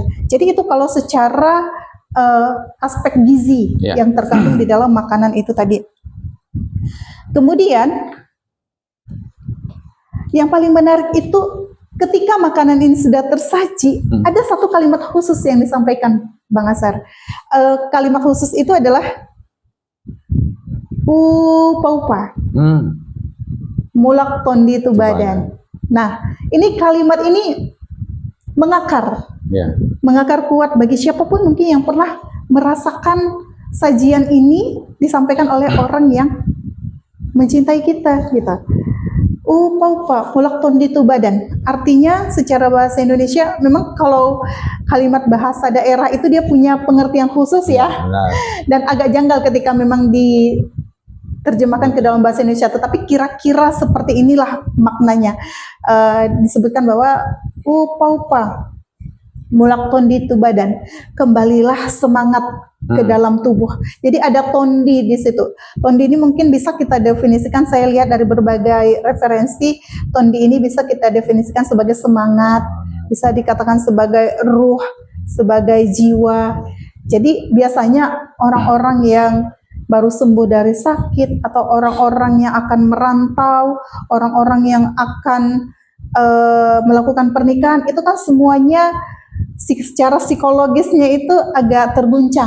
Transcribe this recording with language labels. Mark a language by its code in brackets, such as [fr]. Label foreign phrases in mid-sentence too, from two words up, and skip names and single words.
[id] Jadi itu kalau secara aspek gizi yang terkandung di dalam makanan itu tadi. Kemudian, yang paling menarik itu ketika makanan ini sudah tersaji, ada satu kalimat khusus yang disampaikan Bang Azhar. Kalimat khusus itu adalah [btm] upa-upa, mulak tondi itu badan. [id] Nah, ini kalimat ini mengakar, mengakar kuat bagi siapapun mungkin yang pernah merasakan sajian ini disampaikan oleh orang yang mencintai kita, gitu. [btm] Upaupa, mulak tondi tu badan. [id] Artinya secara bahasa Indonesia, memang kalau kalimat bahasa daerah itu dia punya pengertian khusus ya. Benar. Dan agak janggal ketika memang diterjemahkan ke dalam bahasa Indonesia. Tetapi kira-kira seperti inilah maknanya. Disebutkan bahwa [btm] upaupa, mulak tondi tu badan, [id] kembalilah semangat ke dalam tubuh. Jadi ada tondi di situ. Tondi ini mungkin bisa kita definisikan, saya lihat dari berbagai referensi, tondi ini bisa kita definisikan sebagai semangat, bisa dikatakan sebagai ruh, sebagai jiwa. Jadi biasanya orang-orang yang baru sembuh dari sakit, atau orang-orang yang akan merantau, orang-orang yang akan melakukan pernikahan, itu kan semuanya secara psikologisnya itu agak terguncang.